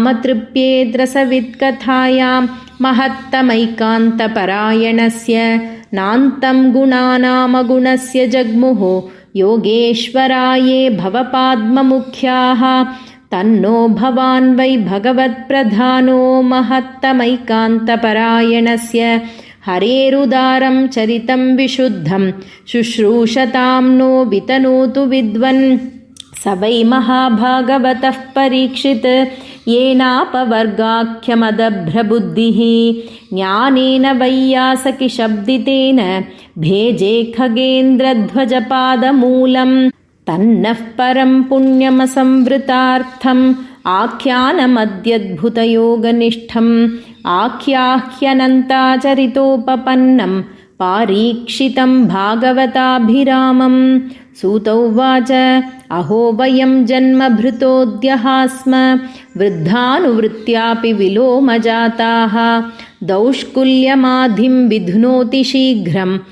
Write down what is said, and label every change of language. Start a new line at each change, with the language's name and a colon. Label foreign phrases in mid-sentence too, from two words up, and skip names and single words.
Sanskrit: తృప్యేద్రసవిత్కథాయాం మహత్తమైకాంతపరాయణస్య నాంతం గుణానామగుణస్య జగ్ముః యోగేశ్వరాయే భవపాద్మముఖ్యాః తన్నో భవాన్ వై భగవత్ప్రధానో మహత్తమైకాంతపరాయణస్య హరేరుదారం చరితం విశుద్ధం శుశ్రూషతాం నో వితనోతు విద్వన్ స వై మహాభాగవతః పరీక్షిత్ येनापवर्गाख्यमदभ्रबुद्धिः ज्ञानेन वैयासकिशब्दितेन भेजे खगेन्द्रध्वजपादमूलं तन्नः परं पुण्यमसंवृतार्थम् आख्यानमद्यद्भुतयोगनिष्ठम् आख्याह्यनन्ताचरितोपपन्नं पारीक्षितं भागवताभिरामम् सूत उवाच अहो वयं जन्मभृतोऽद्यः स्म वृद्धानुवृत्त्यापि विलोमजाताः दौष्कुल्यमाधिं विध्नोति शीघ्रं